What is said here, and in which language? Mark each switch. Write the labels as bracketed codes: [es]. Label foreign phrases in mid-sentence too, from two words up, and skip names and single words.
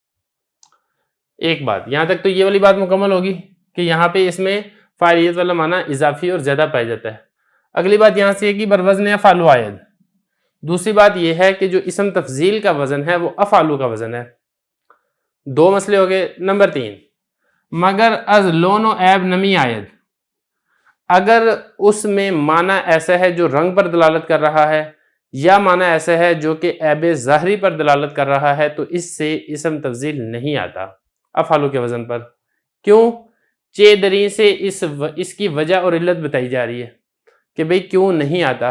[ur] ایک بات یہاں تک تو یہ والی بات مکمل ہوگی کہ یہاں پہ اس میں فاعلیت والا معنی اضافی اور زیادہ پایا جاتا ہے۔ اگلی بات یہاں سے یہ کہ [fa] بروزن افعلو آید۔ [ur] دوسری بات یہ ہے کہ جو اسم تفضیل کا وزن ہے وہ افعلو کا وزن ہے۔ دو مسئلے ہو گئے۔ [fa] نمبر 3، مگر از لون و عیب نمی آید، [ur] اگر اس میں معنی ایسا ہے جو رنگ پر دلالت کر رہا ہے، یا معنی ایسا ہے جو کہ عیب ظاہری پر دلالت کر رہا ہے، تو اس سے اسم تفضیل نہیں آتا افعلو کے وزن پر۔ کیوں؟ چیدری سے اس کی وجہ اور علت بتائی جا رہی ہے کہ بھئی کیوں نہیں آتا۔